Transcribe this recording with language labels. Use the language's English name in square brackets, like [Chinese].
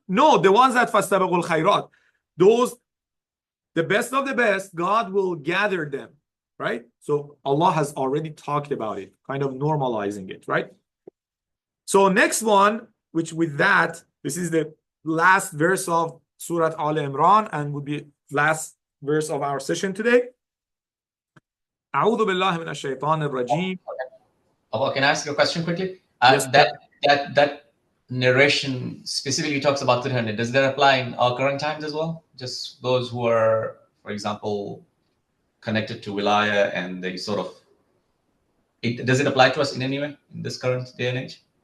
[English] No, the ones that [Arabic] فَاسْتَبِقُوا الْخَيْرَاتِ. [English] Those, the best of the best, God will gather them, right? So Allah has already talked about it, kind of normalizing it, right? So next one, which with that, this is the last verse of Surah Al Imran and would be last verse of our session today. [Arabic] أعوذ بالله من الشيطان الرجيم. [English] Can I ask you a question quickly? Yes, that narration specifically talks about 300. Does that apply in our current times as well? Just those who are, for example, connected to wilaya, and they sort of, does it apply to us in any way in this current day and age?